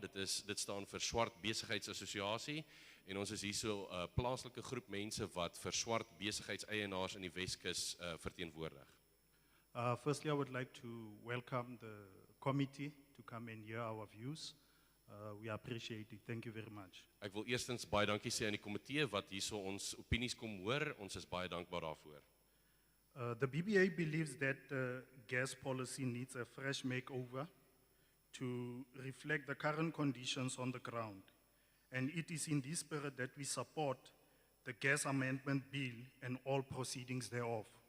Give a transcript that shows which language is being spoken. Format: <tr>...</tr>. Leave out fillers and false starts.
<af>Dit staan vir Swart Besigheidsassosiasie en ons is hierso 'n plaaslike groep mense wat vir swart besigheidseienaars in die Weskus verteenwoordig.</af> <en>Firstly, I would like to welcome the committee to come and hear our views. We appreciate it. Thank you very much.</en> <af>Ek wil eerstens baie dankie sê aan die komitee wat hierso ons opinies kom hoor. Ons is baie dankbaar daarvoor.</af> <en>The BBA believes that gas policy needs a fresh makeover to reflect the current conditions on the ground. And it is in this spirit that we support the gas amendment bill and all proceedings thereof.</en>